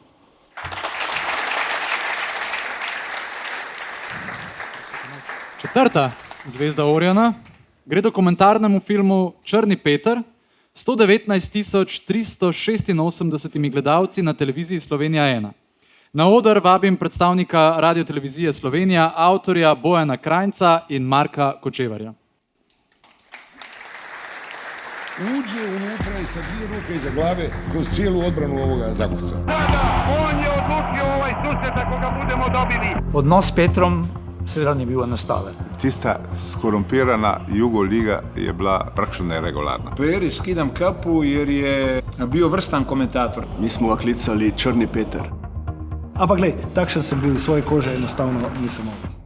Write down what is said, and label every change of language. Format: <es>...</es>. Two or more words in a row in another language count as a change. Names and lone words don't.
<sl>Četrta zvezda Oriona gre dokumentarnemu filmu Črni Peter, 119.386 gledalci na televiziji Slovenija 1. Na oder vabim predstavnika Radiotelevizije Slovenija, avtorja Bojana Krajnca in Marka Kočevarja.</sl> <sr>Uđe unutra i sa 2 ruke iza glave kroz cijelu odbranu ovoga zakuca. On je odlučio ovaj susret ako ga budemo dobili.</sr> <sl>Odnos s Petrom seveda ni bil enostaven. Tista skorumpirana Jugoliga je bila praktično neregularna.</sl> <hr>Peri skidam kapu jer je</hr> <sl>bil vrstan komentator. Mi smo ga klicali Črni Peter. Ampak glej, takšen sem bil, svoje kože enostavno nisem mogel.</sl>